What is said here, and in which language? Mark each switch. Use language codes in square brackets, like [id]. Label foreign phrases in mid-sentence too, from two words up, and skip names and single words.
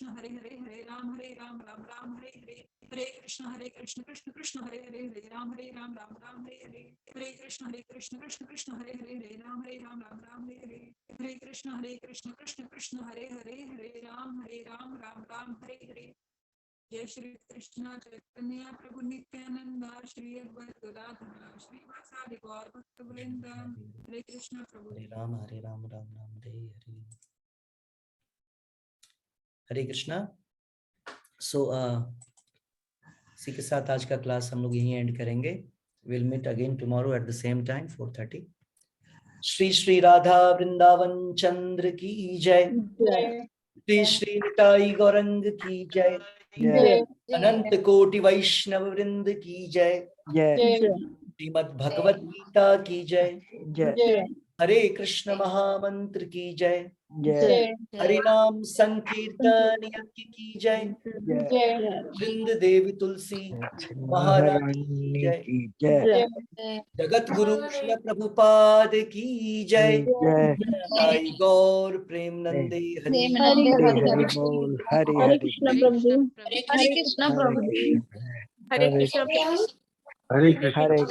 [sa] हरे हरे राम राम हरे हरे हरे कृष्ण कृष्ण कृष्ण हरे हरे राम राम हरे हरे हरे कृष्ण कृष्ण कृष्ण हरे हरे राम राम हरे हरे हरे कृष्ण कृष्ण कृष्ण हरे हरे राम राम हरे हरे जय श्री कृष्ण चैतन्य प्रभु नित्यानंद श्री अद्वैत गदाधर श्रीवासादि गौर भक्त वृंद [hi] हरे कृष्ण प्रभु [sa] हरे राम राम राम हरे हरे हरे कृष्णा। [hi] सो इसी के साथ आज का क्लास हम लोग यहीं एंड करेंगे। [en] will meet again tomorrow at the same time 4:30। श्री श्री राधा वृंदावन चंद्र की जय। [hi] श्री श्री निताई गौरंग की जय। अनंत कोटि वैष्णव वृंद की जय। श्रीमद् भगवत गीता की जय। हरे कृष्ण महामंत्र की जय। हरि नाम संकीर्तन यज्ञ की जय। वृंद देवी तुलसी महारानी की जय। जगत गुरु श्रील प्रभुपाद की जय। साई गौर प्रेम नंदे हरि हरे कृष्ण प्रभु हरे कृष्ण प्रभु हरे कृष्ण